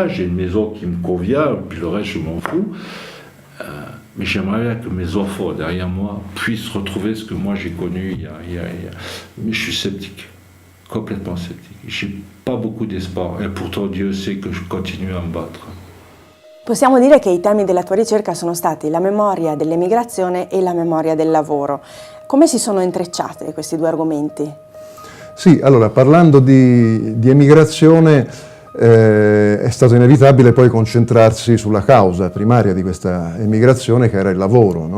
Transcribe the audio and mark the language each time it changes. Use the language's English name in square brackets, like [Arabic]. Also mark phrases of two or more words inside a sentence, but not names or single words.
[French] J'ai une maison qui me convient, puis le reste je m'en fous. Mais j'aimerais bien que mes enfants derrière moi puissent retrouver ce que moi j'ai connu Mais je suis sceptique, complètement sceptique. J'ai pas beaucoup d'espoir et pourtant Dio sait que je continue à me battre. [Italian] Possiamo dire che i temi della tua ricerca sono stati la memoria dell'emigrazione e la memoria del lavoro. Come si sono intrecciate questi 2 argomenti? Sì, allora parlando di emigrazione è stato inevitabile poi concentrarsi sulla causa primaria di questa emigrazione, che era il lavoro, no?